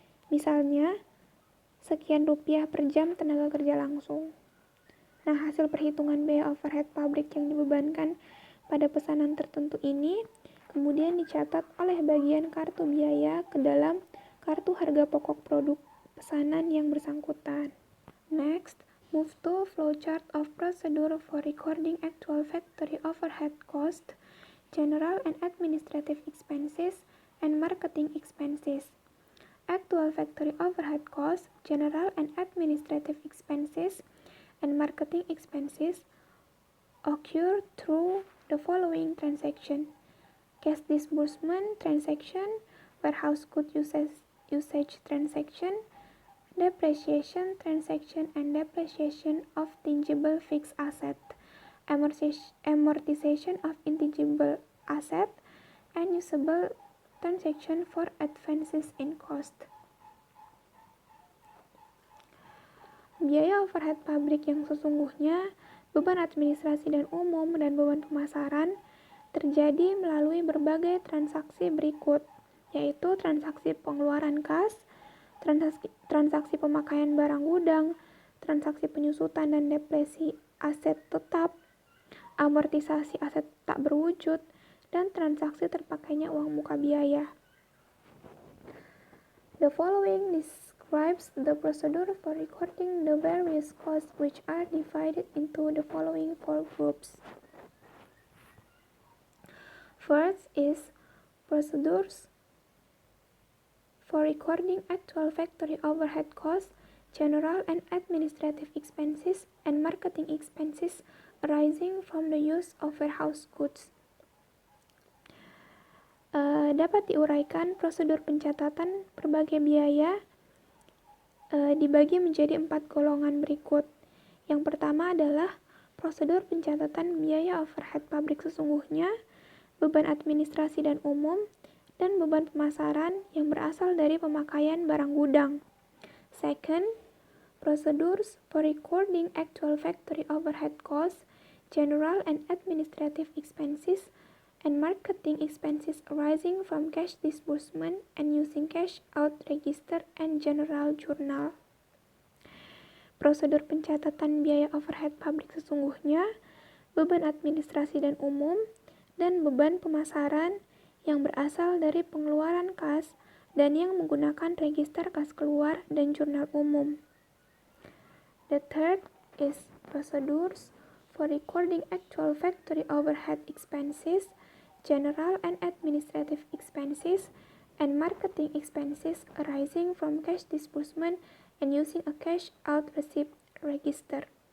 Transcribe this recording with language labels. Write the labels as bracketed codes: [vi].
[id] Misalnya, sekian rupiah per jam tenaga kerja langsung. Nah, hasil perhitungan biaya overhead pabrik yang dibebankan pada pesanan tertentu ini kemudian dicatat oleh bagian kartu biaya ke dalam kartu harga pokok produk pesanan yang bersangkutan. [en] Next, move to flowchart of procedure for recording actual factory overhead cost, general and administrative expenses, and marketing expenses. Actual factory overhead costs, general and administrative expenses, and marketing expenses occur through the following transaction: cash disbursement transaction, warehouse good usage transaction, depreciation transaction and depreciation of tangible fixed asset, amortization of intangible asset, and usable transaction for advances in cost. [id] Biaya overhead pabrik yang sesungguhnya, beban administrasi dan umum, dan beban pemasaran terjadi melalui berbagai transaksi berikut, yaitu transaksi pengeluaran kas, transaksi pemakaian barang gudang, transaksi penyusutan dan depresi aset tetap, amortisasi aset tak berwujud, dan transaksi terpakainya uang muka biaya. [en] The following describes the procedure for recording the various costs, which are divided into the following 4 groups. First is procedures for recording actual factory overhead costs, general and administrative expenses, and marketing expenses arising from the use of warehouse goods. [id] Dapat diuraikan prosedur pencatatan berbagai biaya dibagi menjadi 4 golongan berikut, Yang pertama adalah prosedur pencatatan biaya overhead pabrik sesungguhnya, beban administrasi dan umum, dan beban pemasaran yang berasal dari pemakaian barang gudang. [en] Second, procedures for recording actual factory overhead costs, general and administrative expenses, and marketing expenses arising from cash disbursement and using cash out register and general journal. [id] Prosedur pencatatan biaya overhead pabrik sesungguhnya, beban administrasi dan umum, dan beban pemasaran yang berasal dari pengeluaran kas dan yang menggunakan register kas keluar dan jurnal umum. [en] The third is procedures for recording actual factory overhead expenses, general and administrative expenses, and marketing expenses arising from cash disbursement and using a cash out receipt register.